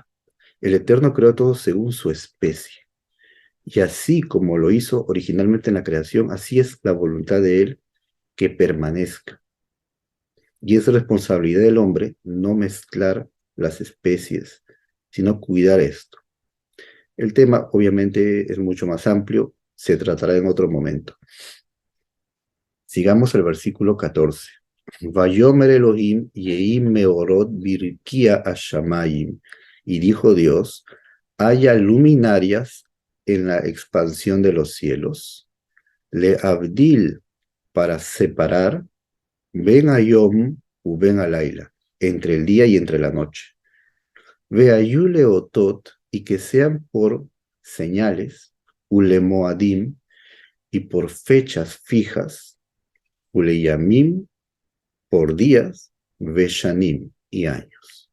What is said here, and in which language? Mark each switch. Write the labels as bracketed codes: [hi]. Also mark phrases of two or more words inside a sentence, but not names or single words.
[es] El Eterno creó todo según su especie. Y así como lo hizo originalmente en la creación, así es la voluntad de Él que permanezca. Y es responsabilidad del hombre no mezclar las especies, sino cuidar esto. El tema obviamente es mucho más amplio, se tratará en otro momento. Sigamos el versículo 14. [he] ויאמר אלהים יהי מארת ברקיע השמים. [es] Y dijo Dios, haya luminarias en la expansión de los cielos. [he] להבדיל, [es] para separar, [he] בין היום ובין הלילה, [es] entre el día y entre la noche. [he] והיו לאתת, [es] y que sean por señales, ulemoadim, y por fechas fijas, uleyamim, por días, veshanim, y años.